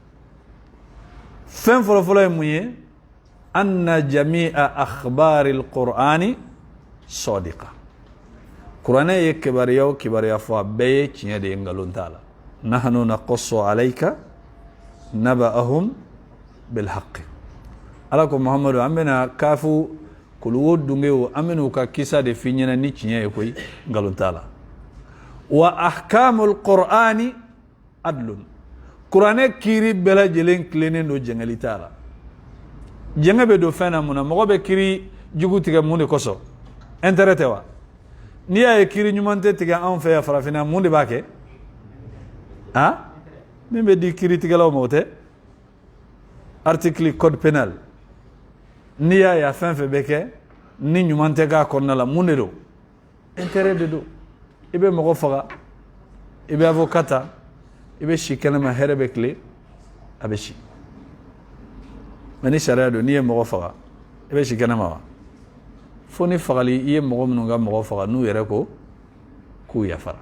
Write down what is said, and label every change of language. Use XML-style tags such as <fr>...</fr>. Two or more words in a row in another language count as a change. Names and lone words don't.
<bm>fɛn fɔlɔfɔlɔ ye mun ye</bm> <ar>أن جميع أخبار القرآن صادقة</ar> <bm>kuranɛ ye kibariya o kibariya fɔ a bɛɛ ye tiɲɛ de ye nkalon t'a la</bm> <ar>نحن نقص عليك نبأهم بالحق</ar> <bm>ala ko muhammadu an bɛna kafu kuluwo dunge o an bɛna u ka kisa de f'i ɲɛna ni tiɲɛ ye koyi nkalon t'a la</bm> <ar>وأحكام القرآن عدل</ar> <bm>kuranɛ kiiri bɛɛ lajɛlen tilennen don jɛngɛli t'a la jɛngɛ bɛ don fɛn na mun na mɔgɔ bɛ kiiri jugu tigɛ mun de kosɔn intérêt tɛ wa n'i y'a ye kiiri ɲuman tɛ tigɛ anw fɛ yan farafinna mun de b'a kɛ min bɛ di kiiritigɛlaw ma o tɛ</bm> <fr>article code pénal</fr> <bm>n'i y'a ye a fɛn fɛn bɛ kɛ ni ɲuman tɛ k'a kɔnɔna la mun de don intérêt de don i bɛ mɔgɔ faga i bɛ avocat ta i bɛ si kɛnɛma hɛrɛ bɛ tile a bɛ si mais ni sariya don n'i ye mɔgɔ faga i bɛ si kɛnɛma wa fo ni fagali i ye mɔgɔ minnu ka mɔgɔ faga n'u yɛrɛ ko k'u yafara</bm>